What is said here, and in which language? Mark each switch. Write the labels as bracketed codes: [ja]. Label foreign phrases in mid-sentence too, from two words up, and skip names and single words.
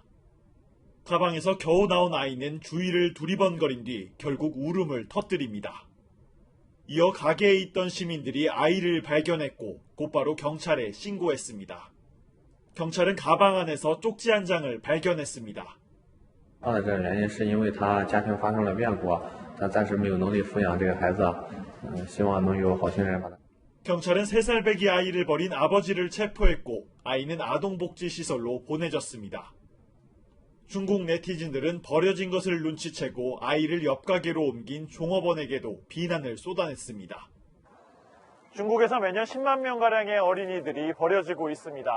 [ko] 가방에서 겨우 나온 아이는 주위를 두리번거린 뒤 결국 울음을 터뜨립니다. 이어 가게에 있던 시민들이 아이를 발견했고 곧바로 경찰에 신고했습니다. 경찰은 가방 안에서 쪽지 한 장을 발견했습니다. [zh] 到的这个原因是因为他家庭发生了变故，他暂时没有能力抚养这个孩子，希望能有好心人把他。 [ko] 경찰은 3살배기 아이를 버린 아버지를 체포했고 아이는 아동복지시설로 보내졌습니다. 중국 네티즌들은 버려진 것을 눈치채고 아이를 옆 가게로 옮긴 종업원에게도 비난을 쏟아냈습니다. 중국에서 매년 10만 명가량의 어린이들이 버려지고 있습니다.